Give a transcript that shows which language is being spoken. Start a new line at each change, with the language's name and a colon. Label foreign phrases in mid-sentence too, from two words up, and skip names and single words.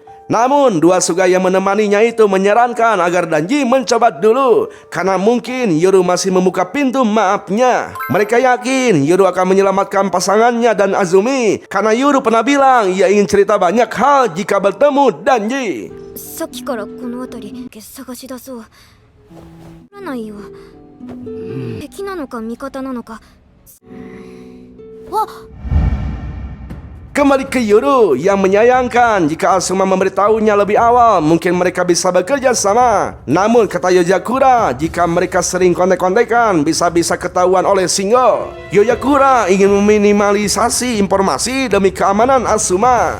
Indonesian: Namun dua Sugai yang menemaninya itu menyarankan agar Danji mencoba dulu karena mungkin Yuru masih membuka pintu maafnya. Mereka yakin Yuru akan menyelamatkan pasangannya dan Azumi karena Yuru pernah bilang ia ingin cerita banyak hal jika bertemu Danji.
Japanese: さっきからこの辺り探し出そう。わからないよ。敵なのか味方なのか。あ、
Indonesian: Kembali ke Yuru yang menyayangkan jika Asuma memberitahunya lebih awal, mungkin mereka bisa bekerja sama. Namun kata Yojakura, jika mereka sering kontek-kontekan bisa-bisa ketahuan oleh Shingo. Yojakura ingin meminimalisasi informasi demi keamanan Asuma.